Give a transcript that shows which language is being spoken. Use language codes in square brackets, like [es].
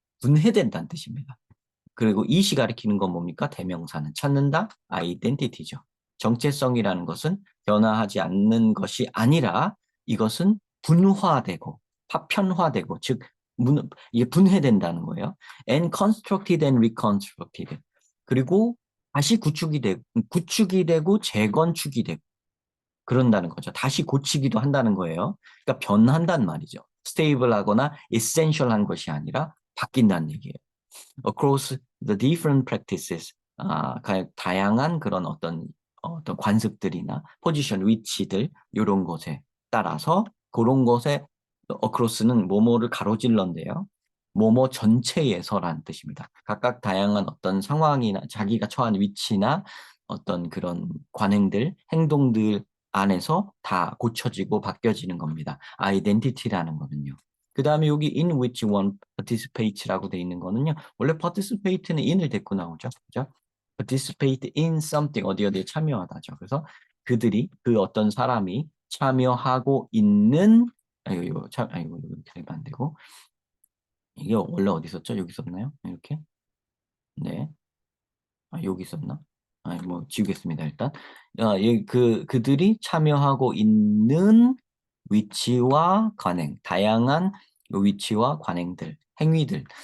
[ko] 분해된다는 뜻입니다. 그리고 이시 가리키는 건 뭡니까? 대명사는 찾는다, 아이덴티티죠. 정체성이라는 것은 변화하지 않는 것이 아니라 이것은 분화되고 파편화되고, 즉 이게 분해된다는 거예요. [en] And constructed and reconstructed. [ko] 그리고 다시 구축이 되고 재건축이 되고 그런다는 거죠. 다시 고치기도 한다는 거예요. 그러니까 변한다는 말이죠. 스테이블하거나 에센셜한 것이 아니라 바뀐다는 얘기예요. [en] Across the different practices, [ko] 다양한 그런 어떤 관습들이나 포지션, 위치들, 이런 곳에 따라서, 그런 곳에 across는 뭐뭐를 가로질러인데요. 뭐뭐 전체에서라는 뜻입니다. 각각 다양한 어떤 상황이나 자기가 처한 위치나 어떤 그런 관행들, 행동들 안에서 다 고쳐지고 바뀌어지는 겁니다. 아이덴티티라는 거는요. 그 다음에 여기 [en] in which one participates [ko] 라고 돼 있는 거는요. 원래 participate는 in을 데리고 나오죠. 그죠? [en] participate in something, [ko] 어디에 참여하다죠. 그래서 그 어떤 사람이 참여하고 있는, 이거 이렇게 되면 안 되고, 이게 원래 어디 있었죠? 여기 있었나요? 이렇게. 네. 여기 있었나? 아니, 뭐, 지우겠습니다, 일단. 그들이 참여하고 있는 위치와 관행, 다양한 위치와 관행들, 행위들.